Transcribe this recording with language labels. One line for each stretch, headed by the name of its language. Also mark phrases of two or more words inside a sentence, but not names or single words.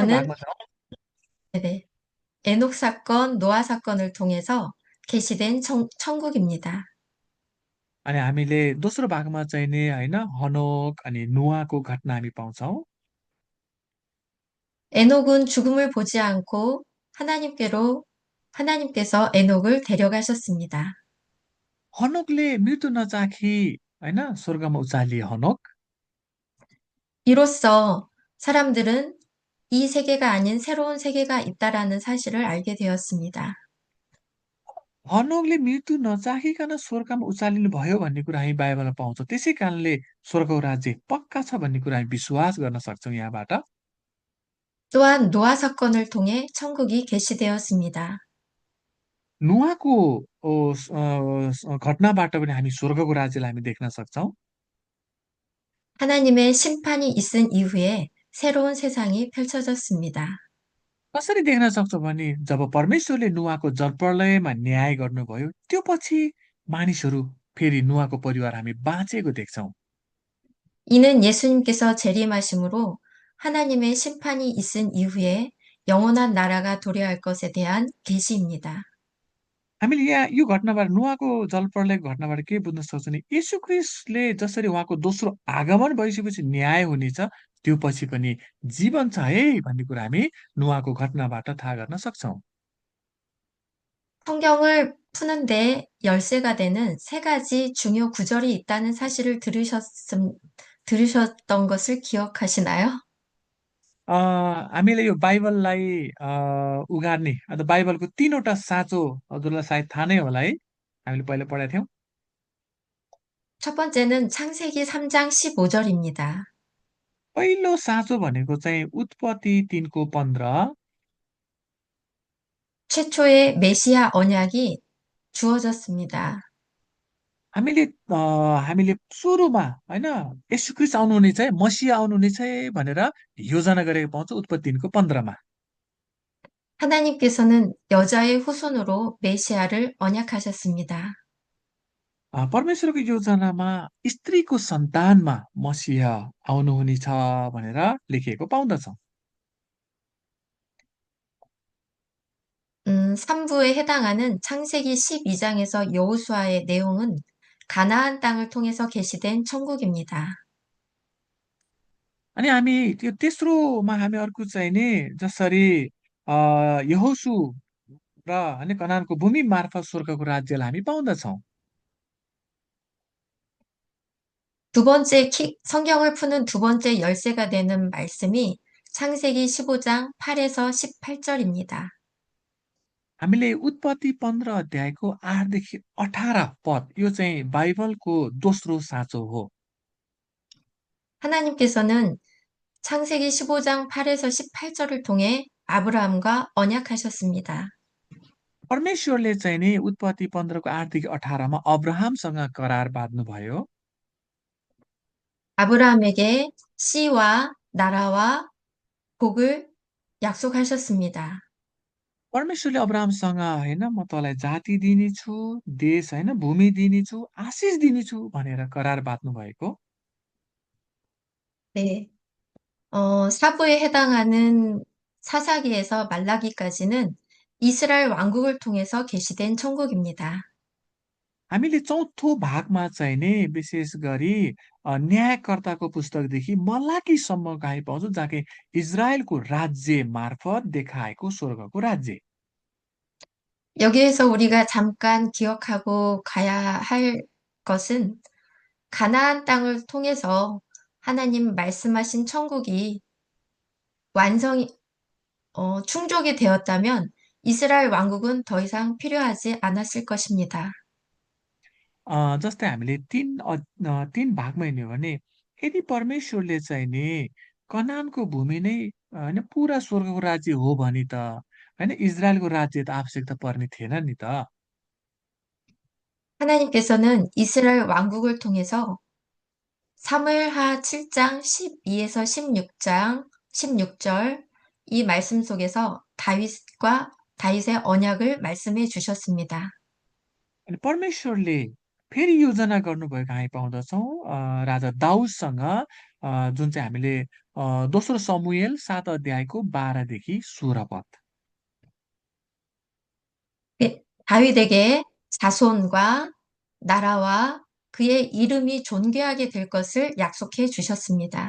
Korean: 2부에서는
Nepali: भागमा छौँ।
Korean: 에녹 사건, 노아 사건을 통해서 계시된 천국입니다.
Nepali: अनि हामीले दोस्रो भागमा चाहिँ नि होइन हनोक अनि नुवाको घटना हामी पाउँछौँ।
Korean: 에녹은 죽음을 보지 않고 하나님께서 에녹을 데려가셨습니다.
Nepali: हनोकले मृत्यु नचाखी होइन स्वर्गमा उचालिए हनोक।
Korean: 이로써 사람들은 이 세계가 아닌 새로운 세계가 있다라는 사실을 알게 되었습니다.
Nepali: हनोकले मृत्यु नचाखिकन स्वर्गमा उचालिनु भयो भन्ने कुरा हामी बाइबलमा पाउँछौँ। त्यसै कारणले स्वर्गको राज्य पक्का छ भन्ने कुरा हामी विश्वास गर्न सक्छौँ यहाँबाट।
Korean: 또한 노아 사건을 통해 천국이 계시되었습니다.
Nepali: नुवाको घटनाबाट पनि हामी स्वर्गको राज्यलाई हामी देख्न सक्छौँ।
Korean: 하나님의 심판이 있은 이후에 새로운 세상이 펼쳐졌습니다.
Nepali: कसरी देख्न सक्छौँ भने जब परमेश्वरले नुवाको जलप्रलयमा न्याय गर्नुभयो त्यो पछि मानिसहरू फेरि नुवाको परिवार हामी बाँचेको देख्छौँ।
Korean: 이는 예수님께서 재림하심으로 하나님의 심판이 있은 이후에 영원한 나라가 도래할 것에 대한 계시입니다.
Nepali: हामीले यहाँ यो घटनाबाट नुवाको जलप्रलयको घटनाबाट के बुझ्न सक्छौँ भने यीशु ख्रिस्टले जसरी उहाँको दोस्रो आगमन भइसकेपछि न्याय हुनेछ त्यो पछि पनि जीवन छ है भन्ने कुरा हामी नुवाको घटनाबाट थाहा गर्न सक्छौँ।
Korean: 성경을 푸는데 열쇠가 되는 세 가지 중요 구절이 있다는 사실을 들으셨던 것을 기억하시나요?
Nepali: अ, हामीले यो बाइबललाई उगार्ने अन्त बाइबलको 3वटा साँचो हजुरलाई सायद थाहा नै होला है? हामीले पहिला पढेका थियौँ।
Korean: 첫 번째는 창세기 3장 15절입니다.
Nepali: पहिलो साँचो भनेको चाहिँ उत्पत्ति 3को 15।
Korean: 최초의 메시아 언약이 주어졌습니다.
Nepali: हामीले हामीले सुरुमा होइन येशू ख्रिस्ट आउनुहुनेछ है, मसीहा आउनुहुनेछ है भनेर योजना गरेको पाउँछौँ उत्पत्ति 3को 15मा।
Korean: 하나님께서는 여자의 후손으로 메시아를 언약하셨습니다.
Nepali: परमेश्वरको योजनामा स्त्रीको सन्तानमा मसीहा आउनुहुनेछ भनेर लेखिएको पाउँदछौँ।
Korean: 3부에 해당하는 창세기 12장에서 여호수아의 내용은 가나안 땅을 통해서 계시된 천국입니다.
Nepali: अनि हामी त्यो तेस्रोमा हामी अर्को चाहिँ नि जसरी अ, यहोशू र होइन कनानको भूमि मार्फत स्वर्गको राज्यलाई हामी पाउँदछौँ।
Korean: 성경을 푸는 두 번째 열쇠가 되는 말씀이 창세기 15장 8에서 18절입니다.
Nepali: हामीले उत्पत्ति 15 अध्यायको 8देखि 18 पद यो चाहिँ बाइबलको दोस्रो साँचो हो।
Korean: 하나님께서는 창세기 15장 8에서 18절을 통해 아브라함과 언약하셨습니다.
Nepali: परमेश्वरले चाहिँ नि उत्पत्ति 15को 8देखि 18मा अब्राहमसँग करार बाँध्नुभयो।
Korean: 아브라함에게 씨와 나라와 복을 약속하셨습니다.
Nepali: परमेश्वरले अब्राहमसँग होइन म तँलाई जाति दिनेछु, देश होइन भूमि दिनेछु, आशिष दिनेछु भनेर करार बाँध्नु भएको।
Korean: 네. 사부에 해당하는 사사기에서 말라기까지는 이스라엘 왕국을 통해서 계시된 천국입니다.
Nepali: हामीले चौथो भागमा चाहिँ नि विशेष गरी न्यायकर्ताको पुस्तकदेखि मलाकीसम्मको हामी पाउँछौँ जहाँ कि इजरायलको राज्य मार्फत देखाएको स्वर्गको राज्य।
Korean: 여기에서 우리가 잠깐 기억하고 가야 할 것은 가나안 땅을 통해서 하나님 말씀하신 천국이 완성이, 충족이 되었다면 이스라엘 왕국은 더 이상 필요하지 않았을 것입니다.
Nepali: जस्तै हामीले तीन भागमा हिँड्यो भने यदि परमेश्वरले चाहिँ नि कनानको भूमि नै होइन पुरा स्वर्गको राज्य हो भने त होइन इजरायलको राज्य त आवश्यकता पर्ने थिएन नि त।
Korean: 하나님께서는 이스라엘 왕국을 통해서 사무엘하 7장 12에서 16장 16절 이 말씀 속에서 다윗의 언약을 말씀해 주셨습니다.
Nepali: अनि परमेश्वरले फेरि योजना गर्नुभएको हामी पाउँदछौँ राजा दाउदसँग जुन चाहिँ हामीले दोस्रो समूएल 7 अध्यायको 12 देखि 16 पद।
Korean: 다윗에게 자손과 나라와 그의 이름이 존귀하게 될 것을 약속해 주셨습니다.